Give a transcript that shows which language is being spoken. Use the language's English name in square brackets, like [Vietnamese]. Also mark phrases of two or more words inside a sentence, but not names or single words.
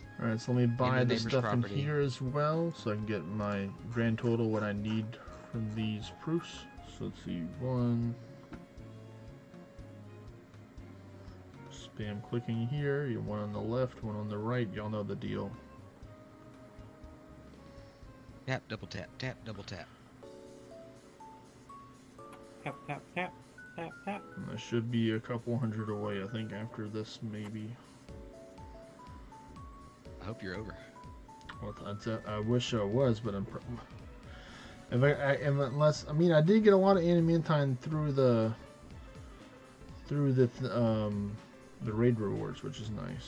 [English] Alright, so let me buy the neighbor's stuff property. in here as well, so I can get my grand total, what I need from these proofs. So let's see, 1. Spam clicking here, you have 1 on the left, 1 on the right, y'all know the deal. Tap, double tap, tap, double tap. Tap, tap, tap, tap, tap. And I should be a couple hundred away, I think, after this, maybe. I hope you're over. Well, I wish I was, but I'm. Unless I mean, I did get a lot of adamantine through the raid rewards, which is nice.